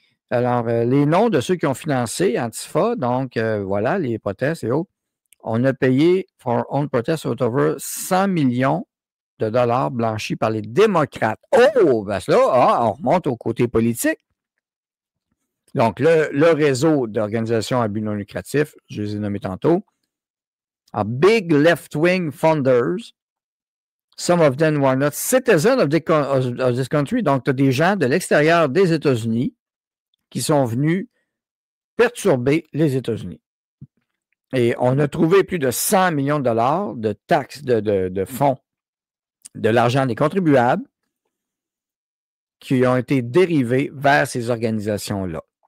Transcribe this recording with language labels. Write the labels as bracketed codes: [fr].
[fr] Alors, les noms de ceux qui ont financé Antifa, donc voilà, les protestes et autres, on a payé [en] for own protest over [fr] 100 millions de dollars blanchis par les démocrates. Oh, ben là, on remonte au côté politique. Donc, le réseau d'organisations à but non lucratif, je les ai nommés tantôt, [en] a big left-wing funders. Some of them were not citizens of this country. [fr] Donc, tu as des gens de l'extérieur des États-Unis qui sont venus perturber les États-Unis. Et on a trouvé plus de 100 millions de dollars de taxes, de fonds, de l'argent des contribuables qui ont été dérivés vers ces organisations-là.